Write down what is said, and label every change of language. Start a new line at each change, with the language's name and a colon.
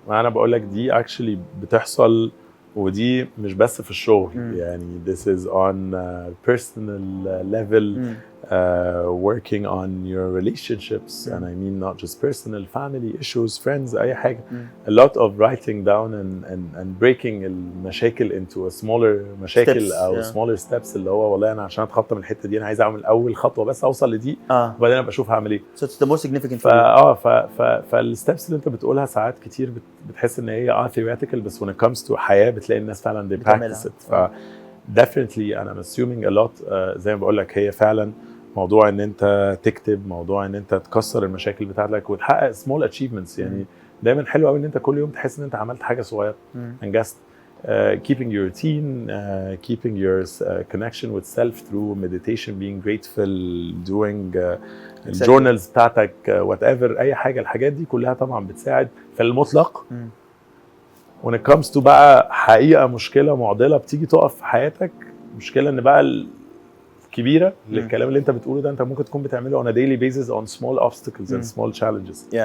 Arabic: انا بقول لك دي actually بتحصل، ودي مش بس في الشغل.
English: يعني this is on personal level, working on your relationships, and I mean not just personal, family issues, friends,
Arabic: أي حاجة.
English: A lot of writing down and breaking
Arabic: المشاكل
English: into a smaller
Arabic: مشاكل steps, أو
English: smaller steps
Arabic: اللي هو والله أنا عشان أتخطى من الحتة دي أنا عايز أعمل أول خطوة بس أوصل لدي وبعدين أبقى أشوف هعمل إيه.
English: So it's the most significant.
Arabic: فالsteps اللي أنت بتقولها ساعات كتير بتحس إن هي theoretical، بس
English: when it comes to
Arabic: حياة بتلاقي الناس فعلا
English: they practice it. definitely I'm assuming a lot.
Arabic: زي ما بقول لك هي فعلا موضوع ان انت تكتب، موضوع ان انت تكسر المشاكل بتاعتك وتحقق
English: small achievements.
Arabic: يعني دايما حلو قوي ان انت كل يوم تحس ان انت عملت حاجه صغيره، انجزت.
English: keeping your routine, keeping your connection with self through meditation, being grateful, doing
Arabic: الجورنالز بتاعتك,
English: whatever
Arabic: اي حاجه. الحاجات دي كلها طبعا بتساعد في المطلق.
English: when it comes to
Arabic: بقى حقيقه مشكله معضله بتيجي تقف في حياتك, مشكله ان بقى كبيره للكلام اللي انت بتقوله ده, انت ممكن تكون بتعمله
English: on a daily basis on small obstacles and small challenges.